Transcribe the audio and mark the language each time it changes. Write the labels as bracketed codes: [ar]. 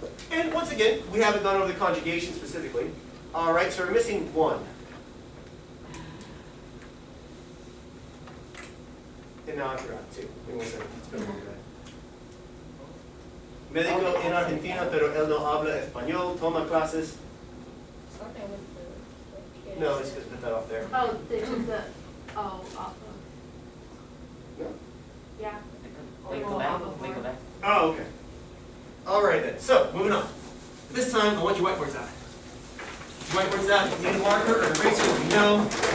[en] And once again, we haven't gone over the conjugation specifically. All right, so we're missing 1. And now I forgot 2. Give me 1 second. It's been a long day. [es] Médico en Argentina, pero él no habla español. Toma clases. [en] Something with the. No, it's just put that off there. Oh, they took the O off of. No. Yeah. Wait, go back. Wait, go back. Oh, okay. All right then. So, moving on. This time, I want your whiteboards out. Your whiteboards out. If you need a marker or an eraser, let me know.